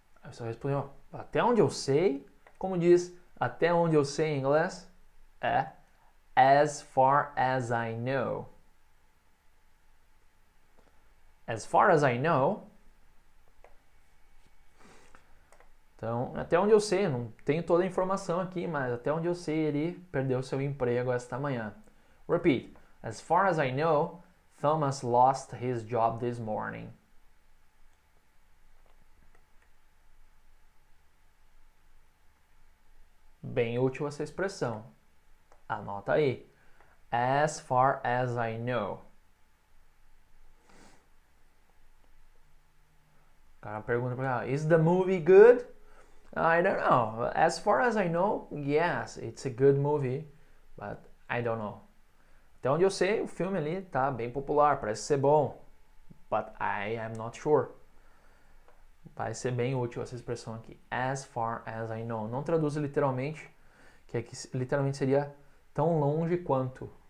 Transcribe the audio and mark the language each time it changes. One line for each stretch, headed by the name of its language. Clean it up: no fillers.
Portuguese: Aí você respondeu, até onde eu sei. Como diz, até onde eu sei em inglês, é as far as I know.
English: As far as I know.
Portuguese: Então, até onde eu sei, não tenho toda a informação aqui, mas até onde eu sei, ele perdeu seu emprego esta manhã.
English: Repeat. As far as I know, Thomas lost his job this morning.
Portuguese: Bem útil essa expressão.
English: Anota aí. As far as I know. O cara pergunta para ele, is the movie good? I don't know. As far as I know, yes, it's a good movie, but I don't know.
Portuguese: Até onde eu sei, o filme ali tá bem popular, parece ser bom, but I am not sure. Vai ser bem útil essa expressão aqui. As far as I know. Não traduz literalmente, que aqui literalmente seria tão longe quanto.